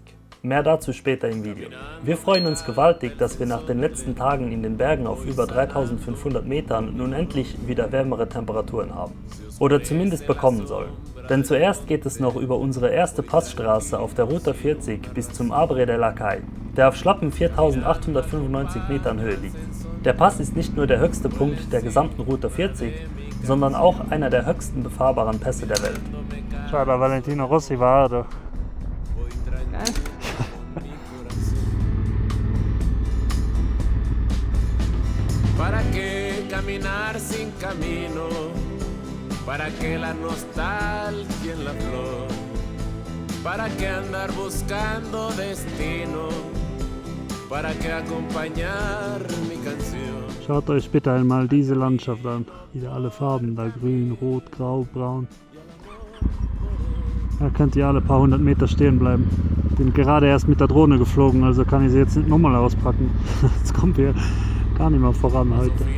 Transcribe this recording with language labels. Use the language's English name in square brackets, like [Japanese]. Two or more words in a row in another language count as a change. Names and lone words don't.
[German] Mehr dazu später im Video. Wir freuen uns gewaltig, dass wir nach den letzten Tagen in den Bergen auf über 3500 Metern nun endlich wieder wärmere Temperaturen haben. Oder zumindest bekommen sollen. Denn zuerst geht es noch über unsere erste Passstraße auf der Ruta 40 bis zum Abre de la Cay, der auf schlappen 4895 Metern Höhe liegt. Der Pass ist nicht nur der höchste Punkt der gesamten Ruta 40, sondern auch einer der höchsten befahrbaren Pässe der Welt. Schau, da Valentino Rossi war da. Geil. [Spanish] ¿Para qué caminar sin camino? ¿Para qué la nostalgia en la flor? ¿Para qué andar buscando destino? ¿Para qué acompañar mi canción? [German] Schaut euch bitte einmal diese Landschaft an. Wieder alle Farben, da grün, rot, grau, braun. Da könnt ihr alle paar hundert Meter stehen bleiben. Bin gerade erst mit der Drohne geflogen, also kann ich sie jetzt nicht nochmal auspacken. Jetzt kommen wir gar nicht mehr voran heute.